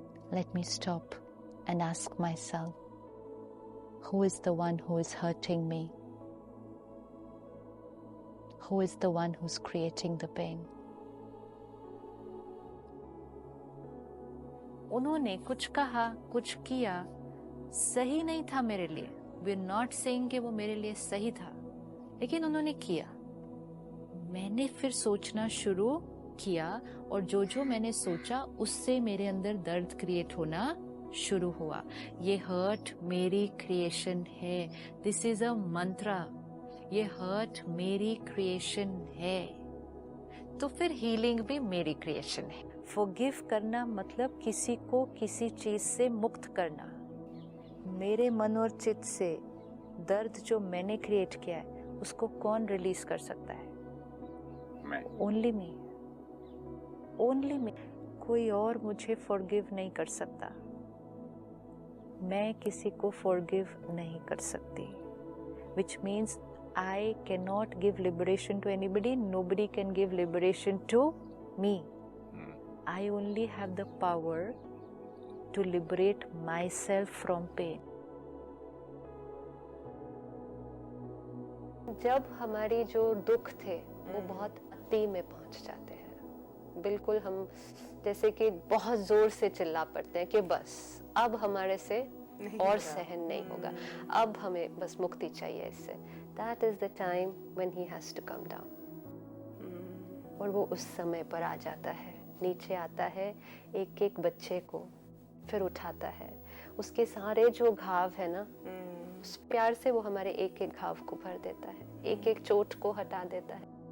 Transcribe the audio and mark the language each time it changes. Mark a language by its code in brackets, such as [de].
[en] Let me stop and ask myself, who is the one who is hurting me? Who is the one who's creating the pain? [hi] उन्होंने कुछ कहा, कुछ किया, सही नहीं था मेरे लिए। [en] We're not saying [hi] कि वो मेरे लिए सही था, लेकिन उन्होंने किया। मैंने फिर सोचना शुरू किया और जो जो मैंने सोचा उससे मेरे अंदर दर्द क्रिएट होना शुरू हुआ। ये हर्ट मेरी क्रिएशन है। [en] This is a mantra. [hi] ये हर्ट मेरी क्रिएशन है, तो फिर हीलिंग भी मेरी क्रिएशन है। फॉरगिव करना मतलब किसी को किसी चीज से मुक्त करना। मेरे मन और चित्त से दर्द जो मैंने क्रिएट किया है उसको कौन रिलीज कर सकता है? [en] Only me, only me. [hi] कोई और मुझे फॉरगिव नहीं कर सकता। मैं किसी को फॉरगिव नहीं कर सकती, [en] which means I cannot give liberation to anybody. Nobody can give liberation to me. I only have the power to liberate myself from pain. [hi] जब हमारी जो दुख थे वो बहुत अति में पहुंच जाते हैं, बिल्कुल हम जैसे कि बहुत जोर से चिल्ला पड़ते हैं कि बस अब हमारे से और सहन नहीं होगा, अब हमें बस मुक्ति चाहिए इससे। [en] That is the time when he has to come down. [hi] और वो उस समय पर आ जाता है, नीचे आता है, एक एक बच्चे को फिर उठाता है। उसके सारे जो घाव है ना, उस प्यार से वो हमारे एक एक घाव को भर देता है, एक एक चोट को हटा देता है।